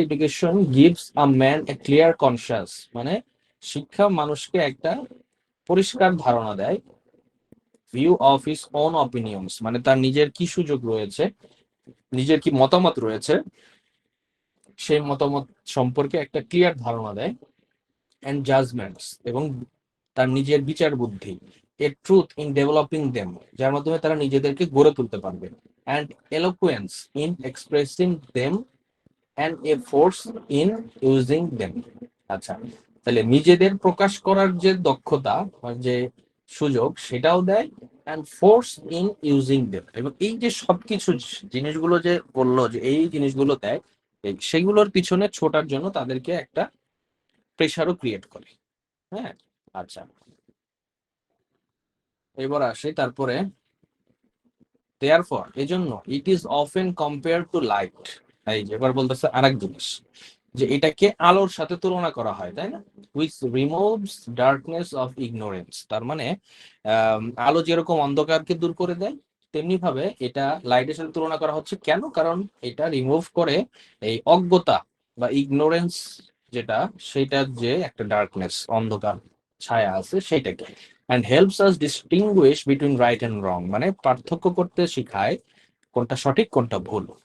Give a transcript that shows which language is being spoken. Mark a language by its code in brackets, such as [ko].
[en] education gives a man a clear conscious [bn] মানে শিক্ষা মানুষকে একটা পরিষ্কার ধারণা দেয়, [en] view of his own opinions [bn] মানে তার নিজের কি সুযোগ রয়েছে, নিজের কি মতামত রয়েছে, সেই মতামত সম্পর্কে একটা ক্লিয়ার ধারণা দেয়, [en] and judgements [bn] এবং তার নিজের বিচার বুদ্ধি, [en] a truth in developing them [bn] যার মাধ্যমে তারা নিজেদেরকে গড়ে তুলতে পারবে, [en] And eloquence in expressing them and a force in using them. [bn] আচ্ছা, তাহলে নিজেদের প্রকাশ করার যে দক্ষতা বা যে সুযোগ সেটাও দেয়, [en] and force in using them, [bn] এবং এই যে সবকিছু জিনিসগুলো যে বললো যে এই জিনিসগুলো দেয়, সেগুলোর পিছনে ছোটার জন্য তাদেরকে একটা প্রেশারও ক্রিয়েট করে। হ্যাঁ, আচ্ছা, এবার আসে তারপরে therefore এজন্য [en] it is often compared to light। [bn] এই যে এবার বলতেছে আরেক জিনিস, যে এটাকে আলোর সাথে তুলনা করা হয়, তাই না? [en] which removes darkness of ignorance। [bn] তার মানে আলো যেরকম অন্ধকারকে দূর করে দেয়, তেমনি ভাবে এটা লাইটের সাথে তুলনা করা হচ্ছে। কেন? কারণ এটা রিমুভ করে এই অজ্ঞতা বা ইগনোরেন্স, যেটা সেটার যে একটা ডার্কনেস, অন্ধকার ছায়া আছে সেটাকে, [en] and helps us distinguish between right and wrong, [bn] মানে পার্থক্য করতে শেখায় কোনটা সঠিক কোনটা ভুল।